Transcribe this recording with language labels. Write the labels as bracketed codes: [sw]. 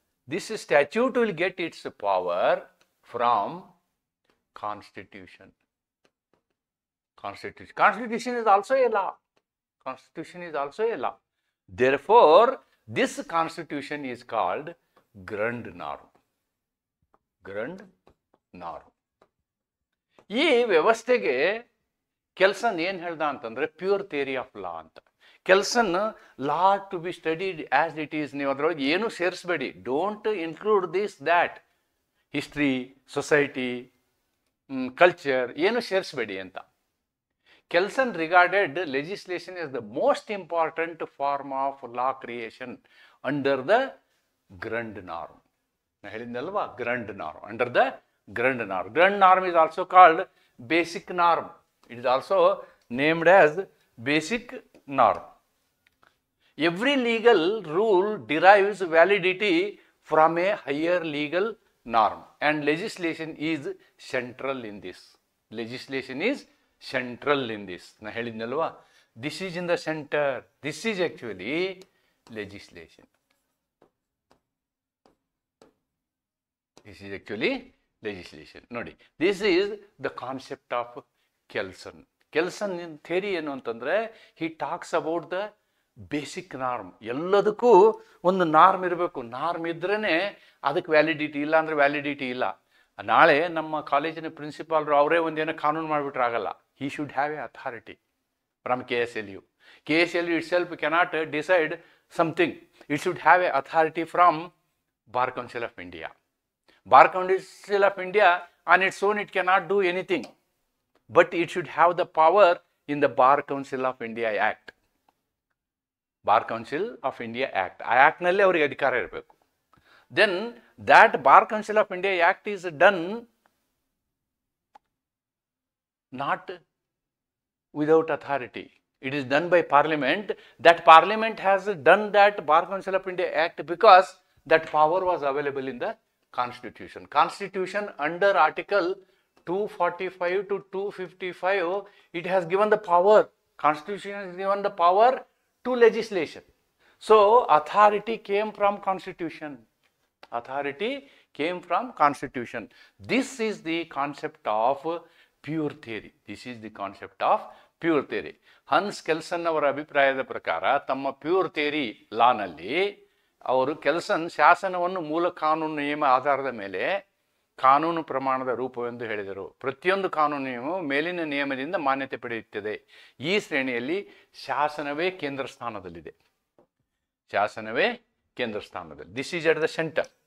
[en] This statute will get its power from constitution. Constitution is also a law. Constitution is also a law. Therefore, this constitution is called Grundnorm. Grundnorm. [kn] ಈ ವ್ಯವಸ್ಥೆಗೆ ಕೆಲ್ಸನ್ ಏನು ಹೇಳ್ದ ಅಂತಂದ್ರೆ [en] pure theory of law [kn] ಅಂತ. [en] Kelsen law to be studied as it is. [kn] ನೀವು ಅದರೊಳಗೆ ಏನು ಸೇರಿಸಬೇಡಿ. [en] don't include this that, history, society, culture [kn] ಏನು ಸೇರಿಸಬೇಡಿ ಅಂತ. [en] Kelsen regarded legislation is the most important form of law creation under the grund norm. [kn] ನಾನು ಹೇಳಿದ್ನಲ್ವಾ, [en] Grund norm, under the grund norm. Grund norm is also called basic norm. It is also named as basic norm. Every legal rule derives validity from a higher legal norm, and legislation is central in this. Legislation is central in this. [kn] Na helidnalva, [en] this is in the center. This is actually legislation. This is actually legislation. Nodi, this is the concept of Kelson. Kelson in theory [kn] ಏನು ಅಂತಂದ್ರೆ, [en] he talks about the basic norm. [kn] ಎಲ್ಲದಕ್ಕೂ ಒಂದು norm ಇರಬೇಕು. Norm ಇದ್ರೇ ಅದಕ್ಕೆ validity, ಇಲ್ಲ ಅಂದರೆ validity ಇಲ್ಲ. ನಾಳೆ ನಮ್ಮ ಕಾಲೇಜಿನ ಪ್ರಿನ್ಸಿಪಾಲ್ರು ಅವರೇ ಒಂದೇನೋ ಕಾನೂನು ಮಾಡಿಬಿಟ್ರೆ ಆಗಲ್ಲ. [en] He should have a authority from KSLU. KSLU itself cannot decide something. It should have a authority from Bar Council of India. Bar Council of India on its own it cannot do anything, but it should have the power in the Bar Council of India Act. [kn] Bar council of India act, ಆ ಆ್ಯಕ್ಟ್ನಲ್ಲಿ ಅವರಿಗೆ ಅಧಿಕಾರ ಇರಬೇಕು. [en] Then that Bar Council of India Act is done not without authority. It is done by parliament. That parliament has done that Bar Council of India Act because that power was available in the Constitution. Constitution under Article 245 to 255, it has given the power. Constitution has given the power to legislation. So authority came from Constitution. Authority came from Constitution. This is the concept of pure theory. This is the concept of pure theory. [kn] Hans ಕೆಲ್ಸನ್ ಅವರ ಅಭಿಪ್ರಾಯದ ಪ್ರಕಾರ ತಮ್ಮ pure theory ಲಾನಲ್ಲಿ ಅವರು ಕೆಲ್ಸನ್ ಶಾಸನವನ್ನು ಮೂಲ ಕಾನೂನು ನಿಯಮ ಆಧಾರದ ಮೇಲೆ ಕಾನೂನು ಪ್ರಮಾಣದ ರೂಪವೆಂದು ಹೇಳಿದರು. ಪ್ರತಿಯೊಂದು ಕಾನೂನು ನಿಯಮವು ಮೇಲಿನ ನಿಯಮದಿಂದ ಮಾನ್ಯತೆ ಪಡೆಯುತ್ತದೆ. ಈ ಶ್ರೇಣಿಯಲ್ಲಿ ಶಾಸನವೇ ಕೇಂದ್ರ ಸ್ಥಾನದಲ್ಲಿದೆ. ಶಾಸನವೇ ಕೇಂದ್ರ ಸ್ಥಾನದಲ್ಲಿ. [en] This is at the centre.